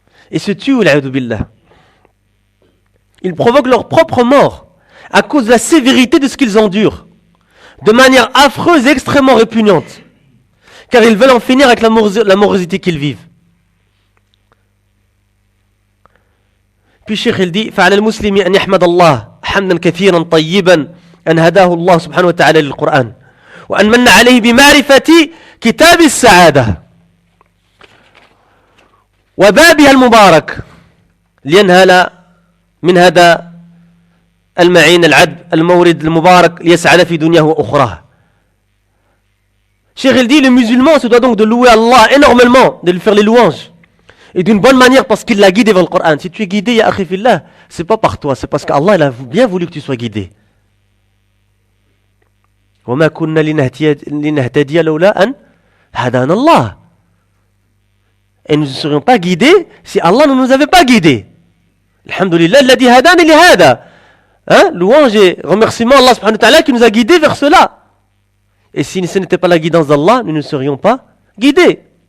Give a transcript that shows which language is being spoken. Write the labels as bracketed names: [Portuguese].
[French] Et se tuent, billah. Ils provoquent leur propre mort. à cause de la sévérité de ce qu'ils endurent, de manière affreuse et extrêmement répugnante, car ils veulent en finir avec la morosité qu'ils vivent. Puis Cheikh il dit [Arabic] فعلى المسلم أن يحمد الله حمدا كثيرا طيبا أن هداه الله سبحانه وتعالى للقرآن وأن من عليه بمعرفة كتاب السعادة وبابها المبارك لينهل من هذا المعين العذب المورد المبارك ليسعد في دنياه وأخراه. [French] Cheikh il dit le musulman se doit donc de louer Allah énormément, de lui faire les louanges et d'une bonne manière parce qu'il l'a guidé vers le Coran. Si tu es guidé, ya akhi fillah, c'est pas par toi, c'est parce qu'Allah il a bien voulu que tu sois guidé. [Arabic] وما كنا لنهتدي لولا أن هدانا الله. [French] Et nous ne serions pas guidés si Allah ne nous avait pas guidés. [Arabic] Alhamdulillah, alladhi hadani li hada. [French] Hein? Louange et remerciement à Allah subhanahu wa ta'ala qui nous a guidés vers cela. Et si ce n'était pas la guidance d'Allah, nous ne serions pas guidés.